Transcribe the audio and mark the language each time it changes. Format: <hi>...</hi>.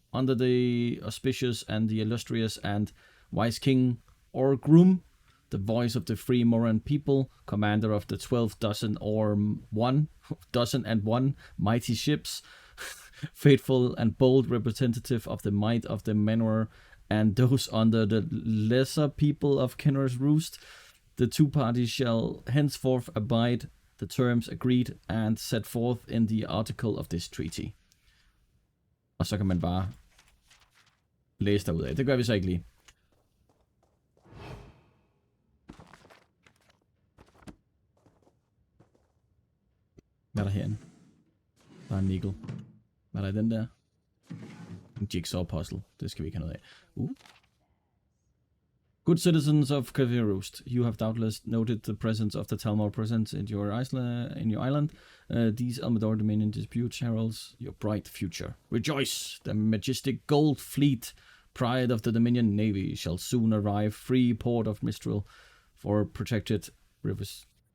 <en>Under the auspicious and the illustrious and wise King Orgrum, the voice of the free Moran people, commander of the 12 dozen or 1 dozen and 1 mighty ships, faithful and bold representative of the might of the Manor and those under the lesser people of Kenner's Roost, the two parties shall henceforth abide the terms agreed and set forth in the article of this treaty.</en> <da>Og så kan man bare læse derudad. Det gør vi så ikke lige. Hvad er der herinde? Der er en nikkel. Hvad er der i den der? En jigsaw puzzle. Det skal vi ikke have noget af.</da> <en>Good citizens of Canary's Roost, you have doubtless noted the presence of the Talmor presence in your island. These Almador Dominion disputes heralds your bright future. Rejoice! The majestic gold fleet, pride of the Dominion Navy, shall soon arrive free port of Mistral for protected rivers.</en>